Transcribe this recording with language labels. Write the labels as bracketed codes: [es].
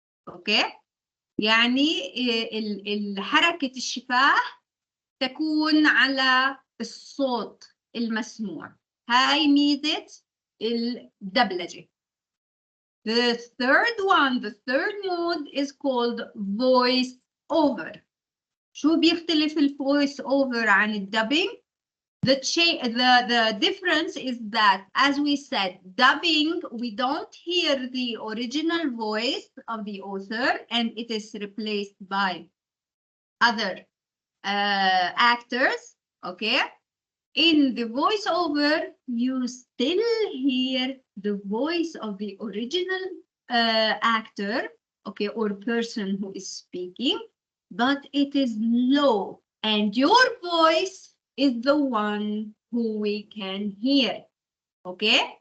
[en] Okay? [ar] يعني حركة الشفاه تكون على الصوت المسموع. هاي ميزة الدبلجة. [en] The third mode is called voice over. [ar] شو بيختلف الvoice over عن الdubbing? [en] The difference is that, as we said, dubbing, we don't hear the original voice of the author and it is replaced by other actors. Okay, in the voiceover you still hear the voice of the original actor, okay, or person who is speaking, but it is low and your voice is the one who we can hear. Okay,